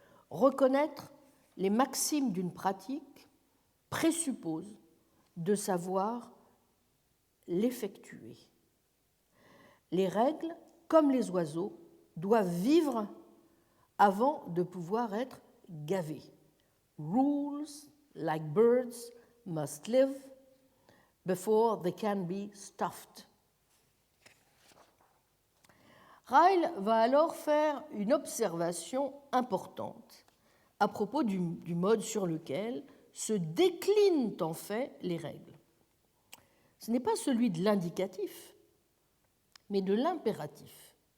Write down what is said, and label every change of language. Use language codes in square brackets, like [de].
[fr] Reconnaître les maximes d'une pratique présuppose de savoir l'effectuer. Les règles, comme les oiseaux, doivent vivre avant de pouvoir être gavées. [en] Rules, like birds, must live before they can be stuffed. [fr] Ryle va alors faire une observation importante à propos du mode sur lequel se déclinent en fait les règles. Ce n'est pas celui de l'indicatif, mais de l'impératif.